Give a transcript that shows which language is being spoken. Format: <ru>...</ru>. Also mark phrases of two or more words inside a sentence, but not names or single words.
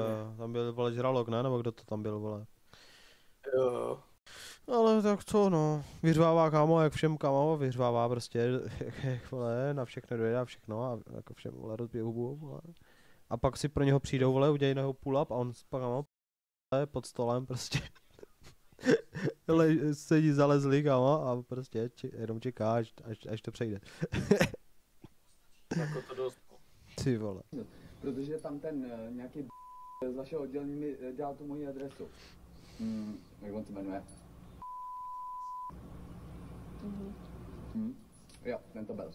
<cs>Jo, tam byl, vole, žralok, ne? Nebo kdo to tam byl, vole? Jo. Ale tak co, no. Vyřvává, kámo, jak všem, kámo, vyřvává prostě, vole, na všechno dojde a všechno a jako všem, vole, rozbije hubu, vole. A pak si pro něho přijdou, vole, udělají na něho</cs> <en>pull up</en> <cs>a on pak, kámo, pod stolem prostě. sedí zalezlý, kámo, a prostě jenom čekáš, až to přejde. Jako to dost. Ty vole. Protože tam ten nějaký z vašeho oddělení mi dal tu moji adresu. Jak on se jmenuje? Jo, ten to byl.</cs>